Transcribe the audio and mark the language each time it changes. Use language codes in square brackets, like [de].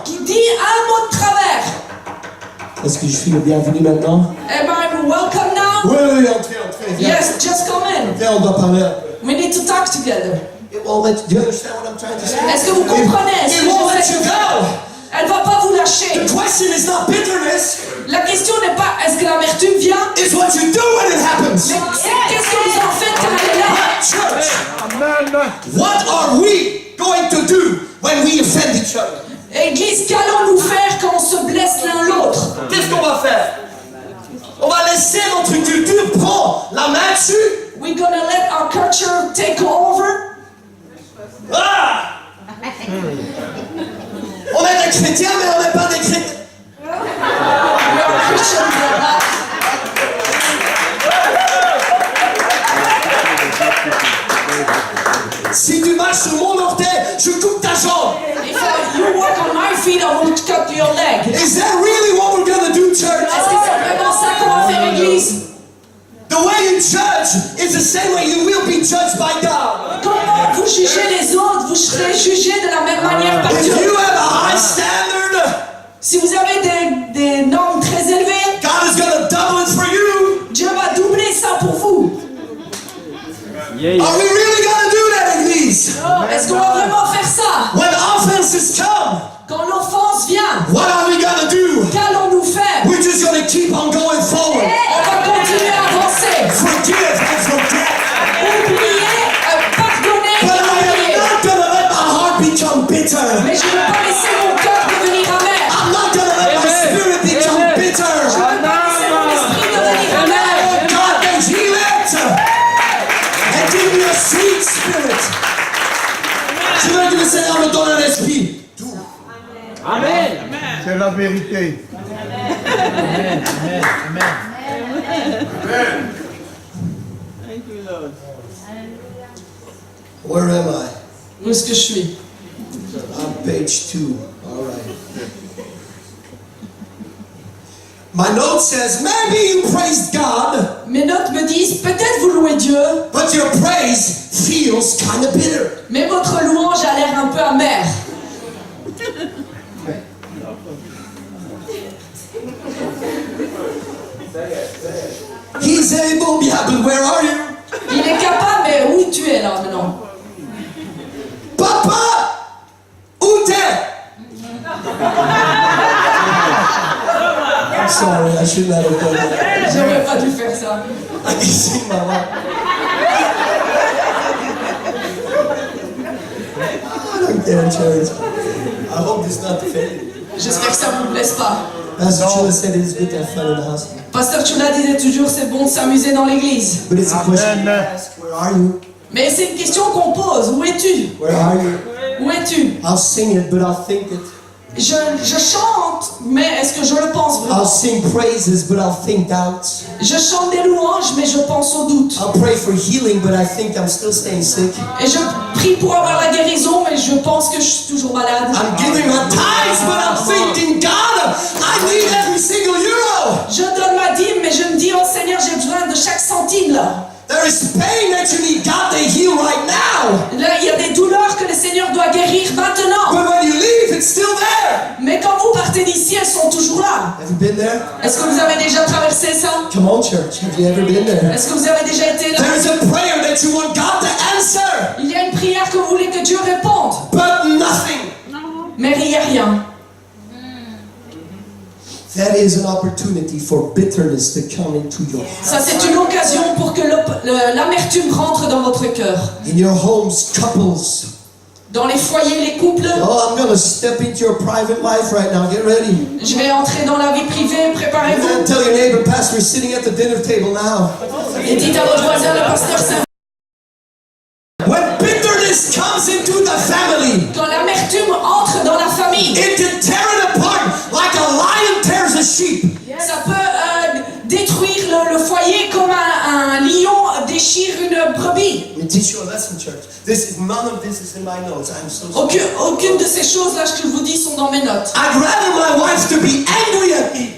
[fr] qui dit un mot de travers, Est-ce que je suis le bienvenu maintenant? [en] am I welcome now? [fr] Oui, entrez, viens. [en] Yes, just come in. [fr] Viens, on doit parler un peu. [en] We need to talk together. It won't let you, do you understand what I'm trying to say? [fr] Est-ce que vous comprenez ce [en] It [fr] que [en] won't [fr] je [en] let [fr] fais? [en] you go. [fr] Elle va pas vous lâcher. [en] The question is not bitterness, [fr] La question n'est pas est-ce que l'amertume vient, [en] it's what you do when it happens. [fr] mais c'est qu'est-ce que vous en faites quand elle est là. [en] Church, Amen. what are we going to do when we offend each other? [fr] Église, qu'allons-nous faire quand on se blesse l'un l'autre? Qu'est-ce qu'on va faire? On va laisser notre culture prendre la main dessus? [en] We're gonna let our culture take over? Ah! [fr] On est des chrétiens, mais on n'est pas des chrétiens. [en] We are Christians but not. [fr] Si tu marches sur mon orteil, je coupe ta jambe. [en] If you walk on my feet, I will cut your leg. Is that really what we're gonna do, church? [fr] Est-ce que c'est vraiment ça qu'on va faire, Église? [en] The way you judge is the same way you will be judged by God. [fr] Comment vous jugez les autres, vous serez jugés de la même manière par [en] If [fr] Dieu. [en] you have a high standard, [fr] Si vous avez des normes très élevées, [en] God is gonna double it for you. [fr] Dieu va doubler ça pour vous. [en] Are we really gonna do that, Église? [fr] Oh, est-ce qu'on va vraiment faire ça? [en] When offenses come, [fr] Quand l'offense vient, [en] what are we gonna do? [fr] qu'allons-nous faire? [en] We're just gonna keep on going forward. [fr] On va continuer à avancer. [en] Forgive and forget. [fr] Oublier, pardonner [en] But I [fr] oublier. [en] am not gonna let my heart become bitter. [fr] Mais je ne veux pas laisser mon cœur devenir amer. [en] I'm not gonna let my spirit become [fr] Je [en] bitter. [fr] ne veux pas laisser mon esprit devenir amer. [en] Oh, God may heal it and give me a sweet spirit. [fr] Je veux que le Seigneur me donne un esprit. C'est la vérité. [en] Where am I? [fr] Où est-ce que je suis? [en] On page 2. All right. My note says, maybe you praised God, [fr] Mes notes me disent, peut-être vous louez Dieu, [en] but your praise feels kind of bitter. [fr] mais votre louange a l'air un peu amère. [en] He's able, yeah, but where are you? [fr] Il est capable, mais où tu es là maintenant? Papa, où t'es? [en] I'm sorry, I shouldn't have done that. [fr] J'aurais pas dû faire ça. [en] I can see my mom. I don't care, church. I hope this is not fake. [fr] J'espère que ça vous blesse pas. [en] Pastor Chula said it is good to have fun in the house. [fr] Pasteur Chula disait toujours, c'est bon de s'amuser dans l'église. [en] But it's a question Amen. to ask, where are you? [fr] Mais c'est une question qu'on pose. Où es-tu? [en] Where are you? [fr] Où es-tu? [en] I'll sing it, but I'll think it. [fr] Je chante, mais est-ce que je le pense [en] I'll [fr] vraiment? [en] sing praises, but I'll think doubts. [fr] Je chante des louanges, mais je pense au doute. [en] I'll pray for healing, but I think I'm still staying sick. [fr] Et je prie pour avoir la guérison, mais je pense que je suis toujours malade. [en] I'm giving my tithes, but I'm thinking, God, I need every single euro. [fr] Je donne ma dîme, mais je me dis, oh Seigneur, j'ai besoin de chaque centime là. [en] There is pain that you need God to heal right now. [fr] Là, il y a des douleurs que le Seigneur doit guérir maintenant. [en] But when you leave, it's still there. [fr] Mais quand vous partez d'ici, elles sont toujours là. [en] Have you been there? [fr] Est-ce que vous avez déjà traversé ça? [en] Come on, church. Have you ever been there? [fr] Est-ce que vous avez déjà été là? [en] There's a prayer that you want God to answer, [fr] Il y a une prière que vous voulez que Dieu réponde, [en] but nothing. [fr] mais il n'y a rien. [en] That is an opportunity for bitterness to come into your heart. [fr] Ça, c'est une occasion pour que l'amertume rentre dans votre cœur. [en] In your homes, couples. [fr] Dans les foyers, les couples, [en] Oh, I'm going to step into your private life right now. Get ready. [fr] je vais entrer dans la vie privée, [en] And [fr] préparez-vous. [en] tell your neighbor, Pastor is sitting at the dinner table now. [fr] Et dites à votre voisin, le pasteur Saint, [en] When bitterness comes into the family, [fr] quand l'amertume entre dans la famille, [en] it can tear it apart like a lion tears a sheep. [fr] ça peut détruire le foyer comme un lion déchire une brebis. [en] Let me teach you a lesson, church. None of this is in my notes. I'm so sorry. [fr] Aucune de ces choses-là que je vous dis sont dans mes notes. [en] I'd rather my wife to be angry at me